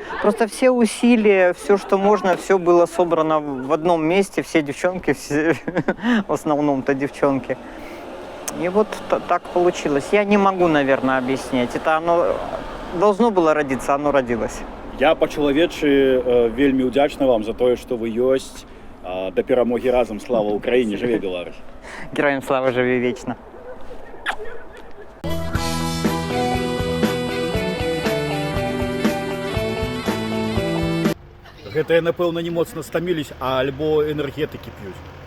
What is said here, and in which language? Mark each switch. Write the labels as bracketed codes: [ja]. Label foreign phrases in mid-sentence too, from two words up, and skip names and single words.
[ru] Просто все усилия, все, что можно, все было собрано в одном месте, все девчонки, все, в основном-то девчонки. И вот так получилось. Я не могу, наверное, объяснять. Это оно должно было родиться, оно родилось. [be] Я па-чалавечы вельмі ўдзячны вам за тое, што вы ёсць. Да перамогі разам, слава Украіне, жыве Беларусь. Героям слава, жыве вечна. Гэтыя, напэўна, не моцна стаміліся, альбо энергетыкі п'юць.